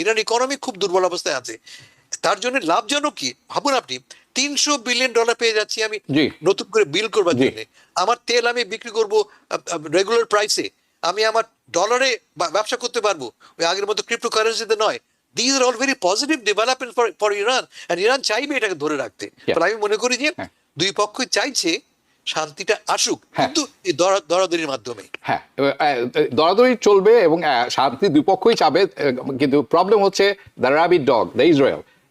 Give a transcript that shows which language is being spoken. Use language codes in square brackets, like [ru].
[bn] Iran economy খুব দুর্বল অবস্থায় আছে। তার জন্য লাভজনক কি ভাবুন আপনি, $300 বিলিয়ন পেয়ে যাচ্ছি আমি নতুন করে বিল করবার জন্য। আমার তেল আমি বিক্রি করব রেগুলার প্রাইসে, আমি আমার ডলারে ব্যবসা করতে পারবো, ওই আগের মতো ক্রিপ্টোকারেন্সিতে নয়। [en] These are all very positive developments for Iran, and Iran [bn] চাইবে এটাকে ধরে রাখতে। ফলে আমি মনে করি যে দুই পক্ষই চাইছে শান্তিটা আসুক, কিন্তু এই দরাদরির মাধ্যমে। হ্যাঁ, দরাদরি চলবে এবং শান্তি দুই পক্ষই চাবে, কিন্তু প্রবলেম হচ্ছে [en] the rabbit dog, [bn] the Israel.